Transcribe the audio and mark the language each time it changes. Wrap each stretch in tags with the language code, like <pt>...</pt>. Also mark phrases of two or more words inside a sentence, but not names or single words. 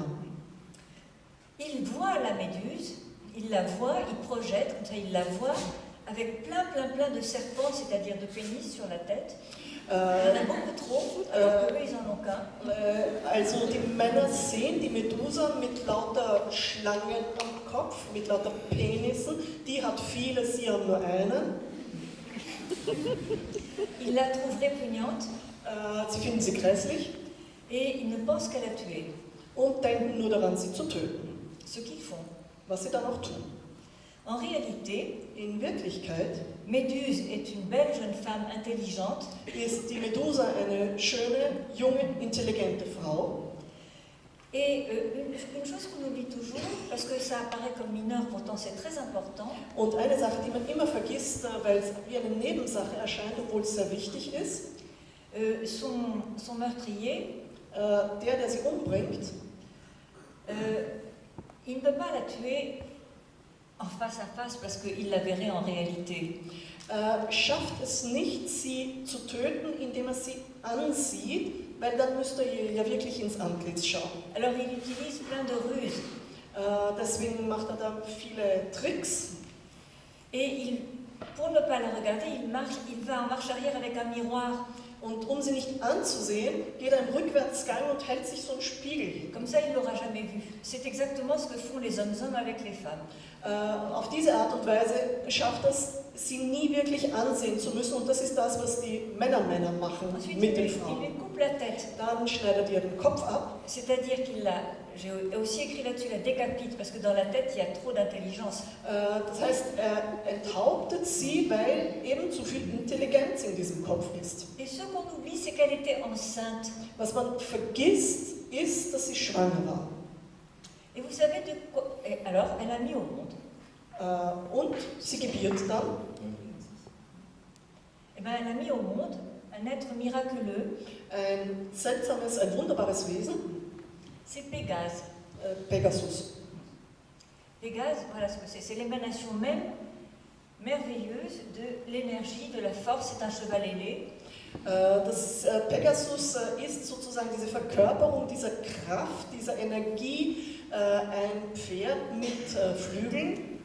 <fr>Il voit la Méduse, il la voit, il projette, comme ça il la voit, avec plein de serpents, c'est-à-dire de pénis sur la tête. Il y en a beaucoup trop, alors qu'eux, ils en ont qu'un.</fr> <de>Also die Männer sehen die Medusa mit lauter Schlangen am Kopf, mit lauter Penissen. Die hat viele, sie haben nur einen.</de> <fr>Ils la trouvent répugnante</fr> <de>Sie finden sie grässlich</de> <fr>et ils ne pensent qu'à la tuer.</fr> <de>und denken nur daran, sie zu töten.</de> <fr>Ce qu'ils font.</fr> <de>Was sie dann auch tun.</de> <fr>En réalité,</fr> <de>In Wirklichkeit</de> <fr>Méduse est une belle jeune femme intelligente</fr> <de>ist die Medusa eine schöne, junge, intelligente Frau.</de> <fr>et une chose qu'on oublie toujours, parce que ça apparaît comme mineur, pourtant c'est très important,</fr> <de>Und eine Sache, die man immer vergisst, weil es wie eine Nebensache erscheint, obwohl es sehr wichtig ist,</de> <fr>son meurtrier,</fr> <de>der sie umbringt,</de> <fr>il ne peut pas la tuer en face à face parce qu'il la verrait en réalité.</fr> <de>schafft es nicht, sie zu töten, indem er sie ansieht, weil dann müsste er ihr ja wirklich ins Antlitz schauen.</de> <fr>Alors il utilise plein de ruses</fr> <de>Deswegen macht er da viele Tricks.</de> <fr>et pour ne pas la regarder, il va en marche arrière avec un miroir.</fr> <de>Und um sie nicht anzusehen, geht er im Rückwärtsgang und hält sich so einen Spiegel hin.</de> <fr>Comme ça, il ne l'aura jamais vue. C'est exactement ce que font les hommes avec les femmes.</fr> <de>Auf diese Art und Weise schafft es, sie nie wirklich ansehen zu müssen. Und das ist das, was die Männer machen</de> <fr>Ensuite,</fr> <de>mit den</de> <fr>il</fr> <de>Frauen.</de> <fr>lui coupe la tête.</fr> <de>Dann schneidet ihr den Kopf ab.</de> <fr>C'est-à-dire j'ai aussi écrit là-dessus, la décapite, parce que dans la tête, il y a trop d'intelligence.</fr> <de>Das heißt, er enthauptet sie, weil eben zu viel Intelligenz in diesem Kopf ist.</de> <fr>Et ce qu'on oublie, c'est qu'elle était enceinte.</fr> <de>Was man vergisst, ist, dass sie schwanger war.</de> <fr>Et vous savez de quoi... Alors, elle a mis au monde.</fr> <de>Und sie gebiert dann.</de> <fr>Eh bien, elle a mis au monde un être miraculeux,</fr> <de>Ein seltsames, ein wunderbares Wesen,</de> <fr>c'est Pégase.</fr> <de>Pegasus.</de> <fr>Pégase, voilà ce que c'est. C'est l'émanation même merveilleuse de l'énergie, de la force. C'est un cheval ailé.</fr> <de>Das Pegasus ist sozusagen diese Verkörperung dieser Kraft, dieser Energie, ein Pferd mit Flügeln.</de>